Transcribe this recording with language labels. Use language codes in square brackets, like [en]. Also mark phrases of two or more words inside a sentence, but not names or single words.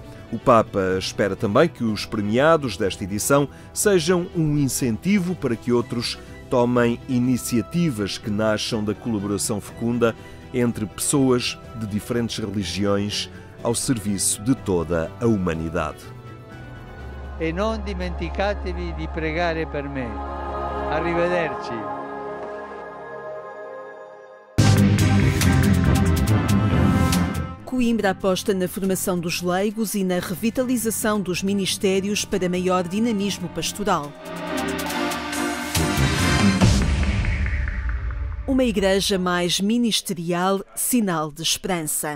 [pt] O Papa espera também que os premiados desta edição sejam um incentivo para que outros tomem iniciativas que nasçam da colaboração fecunda entre pessoas de diferentes religiões ao serviço de toda a humanidade. [it] E non dimenticatevi di pregare per me. Arrivederci. [pt] Coimbra aposta na formação dos leigos e na revitalização dos ministérios para maior dinamismo pastoral. Uma igreja mais ministerial, sinal de esperança.